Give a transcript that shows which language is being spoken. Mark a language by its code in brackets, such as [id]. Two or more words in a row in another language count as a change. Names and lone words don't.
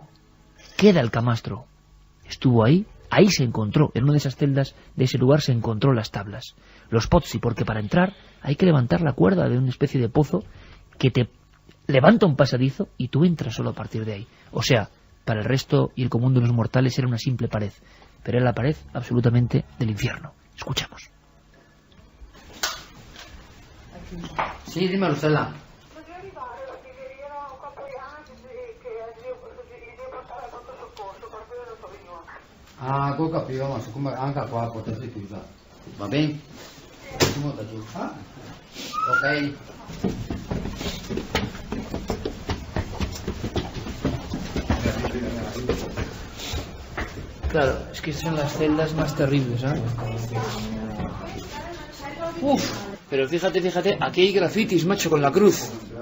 [es] Queda el camastro, estuvo ahí se encontró, en una de esas celdas de ese lugar se encontró las tablas, los pozzi, porque para entrar hay que levantar la cuerda de una especie de pozo que te levanta un pasadizo y tú entras solo a partir de ahí. O sea, para el resto y el común de los mortales era una simple pared, pero era la pared absolutamente del infierno. Escuchamos. Sí, dímelo, Stella. [it] Ah, ho capito, ma siccome anche qua potresti chiudere, va bene? [es] Ok. Claro, es que son las celdas más terribles, ¿eh? Uf, pero fíjate, aquí hay grafitis, macho, con la cruz.